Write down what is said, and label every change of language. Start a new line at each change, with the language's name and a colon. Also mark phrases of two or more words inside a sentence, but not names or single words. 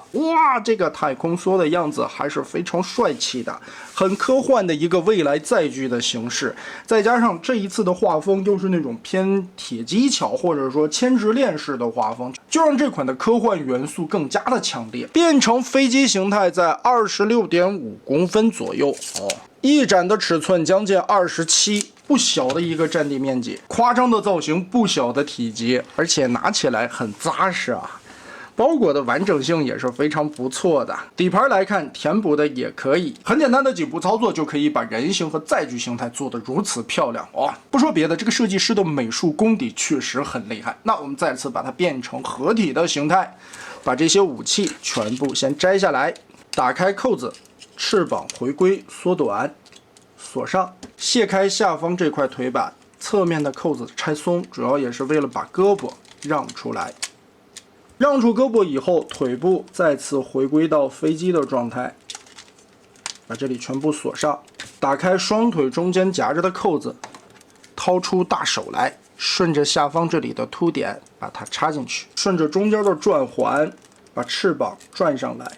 Chinese: 哇，這個太空梭的樣子還是非常帥氣的，很科幻的一個未來載具的形式，再加上這一次的畫風又是那種偏鐵機橋或者說鉛直鏈式的畫風，就讓這款的科幻元素更加的強烈。變成飛機形態在26.5公分左右哦。翼展的尺寸将近27，不小的一個占地面積，誇張的造型，不小的體積，而且拿起來很扎實啊，包裹的完整性也是非常不錯的。底盤來看，填補的也可以，很簡單的幾步操作就可以把人形和載具形態做得如此漂亮哦。不說別的，這個設計師的美術功底確實很厲害。那我們再次把它變成合體的形態，把這些武器全部先摘下来，打開扣子。翅膀回歸縮短，鎖上，卸開下方這塊腿板，側面的扣子拆鬆，主要也是為了把胳膊讓出來。讓出胳膊以後，腿部再次回歸到飛機的狀態，把這裡全部鎖上，打開雙腿中間夾着的扣子，掏出大手來，順着下方這裡的凸點把它插進去，順着中間的轉環把翅膀轉上來。